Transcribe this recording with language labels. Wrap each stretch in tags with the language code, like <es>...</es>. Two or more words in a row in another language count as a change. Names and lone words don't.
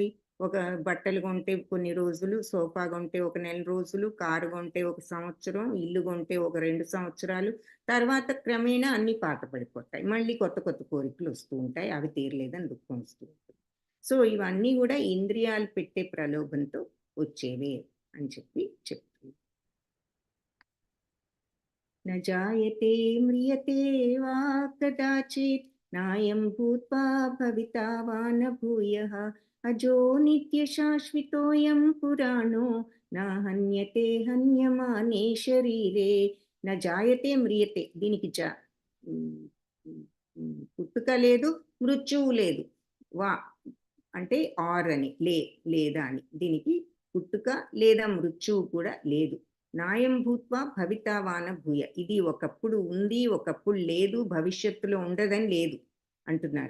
<te>ఒక బట్టలు కొంటే కొన్ని రోజులు, సోఫా కొంటే ఒక నెల రోజులు, కారు కొంటే ఒక సంవత్సరం, ఇల్లు కొంటే ఒక 2 సంవత్సరాలు. తర్వాత క్రమేణా అన్నీ పాత పడిపోతాయి. మళ్ళీ కొత్త కొత్త కోరికలు వస్తూ ఉంటాయి. అవి తీరలేదని దుఃఖం వస్తూ ఉంటుంది. సో ఇవన్నీ కూడా ఇంద్రియాలు పెట్టే ప్రలోభంతో వచ్చేవే అని చెప్తుంది.</te> <sa>न जायते म्रियते वा कदाचित् नायं भूत्वा भविता वा न भूयः अजो नित्यशाश्वतोऽयं पुराणो न हन्यते हन्यमाने शरीरे न जायते म्रियते.</sa> <te>దీనికి పుట్టుక లేదు, మృత్యువు లేదు. వా అంటే ఆర్ అని లేదా అని, దీనికి పుట్టుక లేదా మృత్యువు కూడా లేదు.</te> <sa>నాయం భూత్వా భవితావాన భూయ.</sa> <te>ఇది ఒకప్పుడు ఉంది, ఒకప్పుడు లేదు, భవిష్యత్తులో ఉండదని లేదు అంటున్నారు.</te>